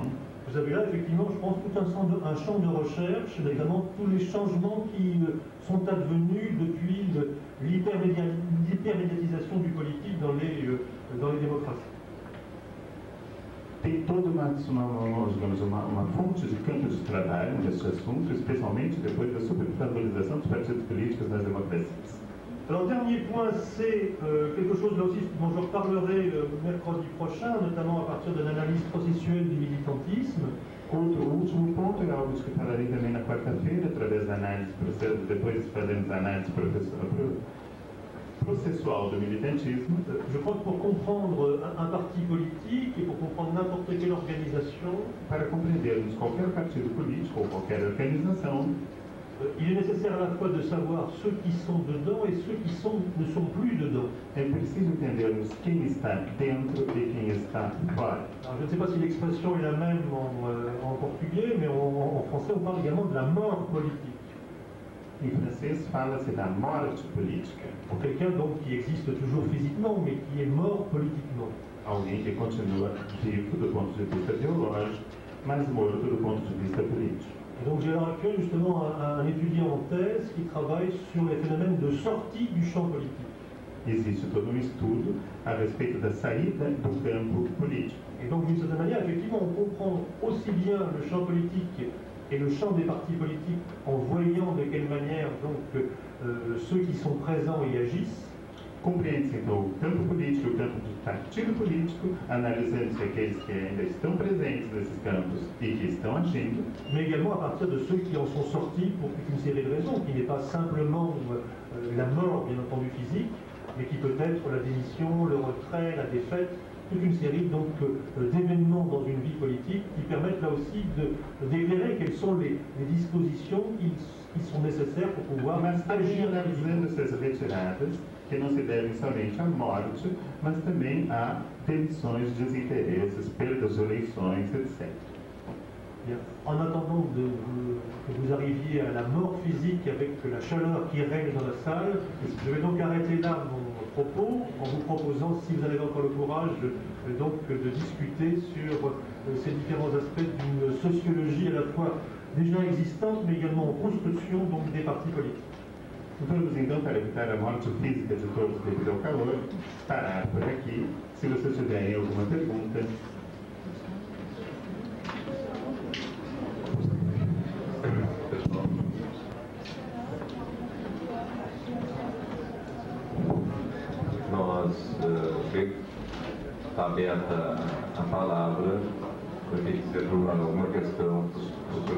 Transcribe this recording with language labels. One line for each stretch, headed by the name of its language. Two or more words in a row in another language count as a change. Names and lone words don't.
French: Vous avez là effectivement, je pense, tout un champ de recherche, notamment tous les changements qui sont advenus depuis l'hypermédiatisation du politique dans les démocraties.
Portuguese: Tem toda uma fonte de campo de trabalho nesse assunto, especialmente depois da supervalorização dos partidos políticos nas democracias.
French: Alors, dernier point, c'est quelque chose là aussi dont je reparlerai mercredi prochain, notamment à partir de l'analyse processuelle du militantisme.
Portuguese: O último ponto é algo de que falarei também na quarta-feira, através da análise, depois fazemos a análise processual do militantisme.
French: Je crois que pour comprendre un parti politique et pour comprendre n'importe quelle organisation,
Portuguese: para compreendermos qualquer partido político ou qualquer organização,
French: il est nécessaire à la fois de savoir ceux qui sont dedans et ceux qui ne sont plus dedans.
Portuguese: É preciso entendermos quem está dentro e quem está fora.
French: Alors, je ne sais pas si l'expression est la même en portugais, mais en français on parle également de la mort politique.
Portuguese: Em francês fala-se da morte política.
French: Pour quelqu'un donc qui existe toujours physiquement, mais qui est mort politiquement.
Portuguese: Alguém que continua vivo do ponto de vista biológico, mas morto do ponto de vista político.
French: Et donc j'ai à l'heure actuelle justement un étudiant en thèse qui travaille sur les phénomènes de sortie du champ politique.
Portuguese: Existe todo estudo a respeito da saída do campo político.
French: Et donc d'une certaine manière, effectivement, on comprend aussi bien le champ politique et le champ des partis politiques en voyant de quelle manière donc ceux qui sont présents y agissent.
Portuguese: Compreende-se então o campo político, o campo do partido político, analisando-se aqueles que ainda estão presentes nesses campos e que estão agindo,
French: mais également à partir de ceux qui en sont sortis pour toute une série de raisons, qui n'est pas simplement la mort, bien entendu, physique, mais qui peut être la démission, le retrait, la défaite, toute une série donc d'événements dans une vie politique qui permettent là aussi d'éclairer quelles sont les dispositions qui sont nécessaires pour pouvoir
Portuguese: mas
French: agir.
Portuguese: analisando essas retiradas que não se devem somente à morte, mas também a demissões, desinteresses, perdas de eleições, etc.
French: En attendant que vous arriviez à la mort physique avec la chaleur qui règne dans la salle, je vais donc arrêter là mon propos en vous proposant, si vous en avez encore le courage, de discuter sur ces différents aspects d'une sociologie à la fois déjà existante mais également en construction donc, des partis politiques.
Portuguese: Vamos então, para evitar a morte física de todos devido ao calor, parar por aqui. Se vocês tiverem alguma pergunta. Está aberta a palavra para quem quiser perguntar alguma questão do Dr.